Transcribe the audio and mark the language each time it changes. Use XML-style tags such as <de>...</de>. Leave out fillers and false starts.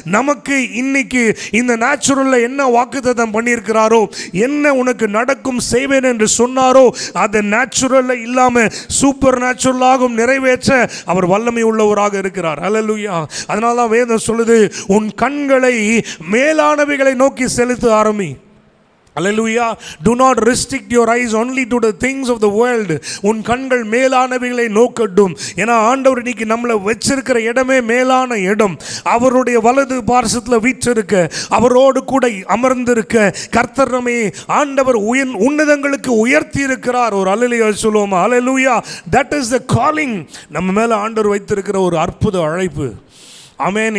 <ta>நமக்கு இன்னைக்கு இந்த நேச்சுரல்ல என்ன வாக்குத்தத்தம் பண்ணியிருக்கிறாரோ, என்ன உனக்கு நடக்கும் செய்வேன் என்று சொன்னாரோ, அதை நேச்சுரல்ல இல்லாம சூப்பர் நேச்சுரலாகவும் நிறைவேற்ற அவர் வல்லமை உள்ளவராக இருக்கிறார். அல்லேலூயா. அதனால தான் வேதம் சொல்லுது, உன் கண்களை மேலானவைகளை நோக்கி செலுத்த ஆரம்பி.</ta> <en>Hallelujah. Do not restrict your eyes only to the things of the world.</en> <ta>உன் கண்கள் மேலானவைகளை நோக்கட்டும். ஏன்னா ஆண்டவர் இன்னைக்கு நம்மளை வச்சிருக்கிற இடமே மேலான இடம். அவருடைய வலது பார்சத்தில் வீற்றிருக்க, அவரோடு கூட அமர்ந்திருக்க கர்த்தர் நம்மை ஆண்டவர் உன்னதங்களுக்கு உயர்த்தி இருக்கிறார். ஒரு அல்லேலூயா சொல்லுவோமா? அல்லேலூயா.</ta> <en>That is the calling.</en> <ta>நம்ம மேல ஆண்டவர் வைத்திருக்கிற ஒரு அற்புத அழைப்பு. ஆமென்.</ta>